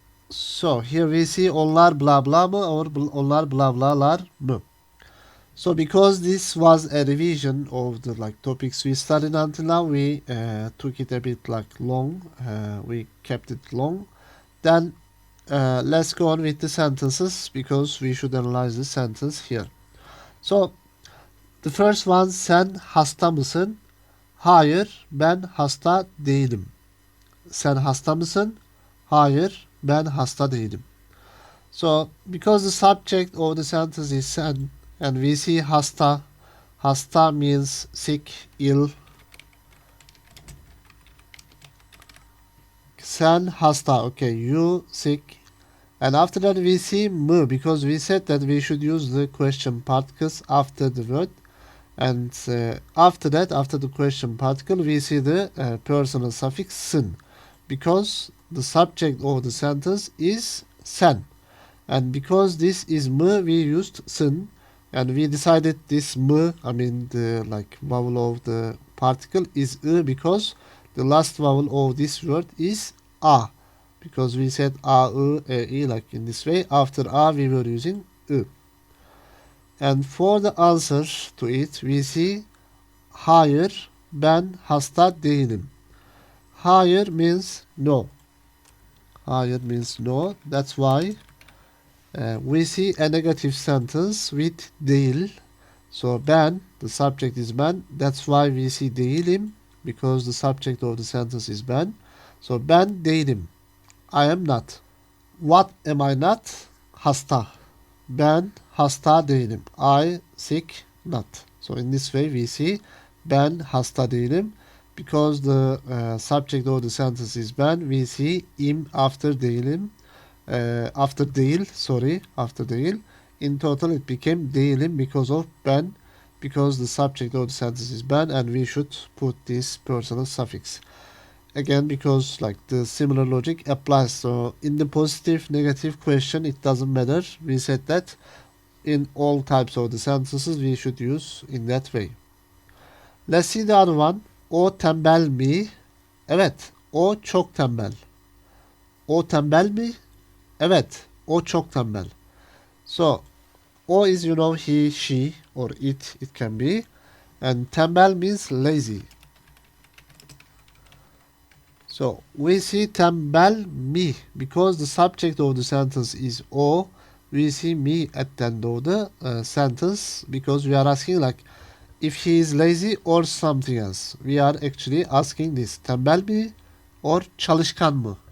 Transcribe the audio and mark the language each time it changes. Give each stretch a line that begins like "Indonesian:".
English: So here we see
Turkish: onlar blah blah mı
English: or
Turkish: onlar blah blahlar mı.
English: So because this was a revision of the topics we studied until now, we took it a bit long. We kept it long. Then let's go on with the sentences, because we should analyze the sentence here. So the first one,
Turkish: sen hasta mısın? Hayır, ben hasta değilim. Sen hasta mısın? Hayır, ben hasta değilim.
English: So because the subject of the sentence is sen, and we see hasta. Hasta means sick, ill. Sen hasta, okay, you sick. And after that we see mı, because we said that we should use the question particles after the word. And after that, after the question particle, we see the personal suffix sın, because the subject of the sentence is sen. And because this is mı, we used sın. And we decided this mı, I mean the vowel of the particle is because the last vowel of this word is a. Because we said a, e, like in this way. After a we were using ı. And for the answer to it we see
Turkish: hayır, ben hasta değilim.
English: Hayır means no. Hayır means no. That's why we see a negative sentence with değil. So ben, the subject is ben. That's why we see değilim, because the subject of the sentence is ben. So ben değilim. I am not. What am I not? Hasta.
Turkish: Ben hasta değilim.
English: I sick not. So in this way we see
Turkish: ben hasta değilim.
English: Because the subject of the sentence is ben, we see im after değilim. After değil, after değil. In total it became değilim because of ben, because the subject of the sentence is ben, and we should put this personal suffix. Again, because the similar logic applies. So in the positive, negative question, it doesn't matter. We said that in all types of the sentences we should use in that way. Let's see the other one.
Turkish: O tembel mi? Evet, o çok tembel. O tembel mi? Evet, o çok tembel.
English: So, o is he, she, or it can be. And tembel means lazy. So, we see tembel mi, because the subject of the sentence is o. We see mi at the end of the sentence, because we are asking if he is lazy or something else. We are actually asking this.
Turkish: Tembel mi or çalışkan mı?